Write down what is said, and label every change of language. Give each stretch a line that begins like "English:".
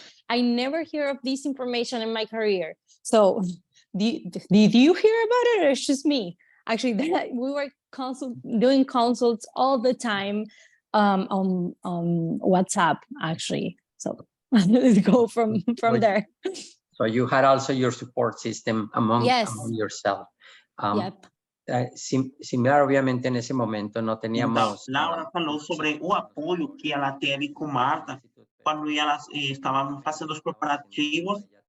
English: I never hear of this information in my career. So did you hear about it, or it's just me? Actually, we were doing consults all the time on WhatsApp, actually. So let's go from there. So you had also your support system among yourself. Yep.
Spanish: Similar, obviamente, en ese momento no teníamos.
Portuguese: Então, Laura falou sobre o apoio que ela teve com Marta quando elas estavam fazendo os preparativos.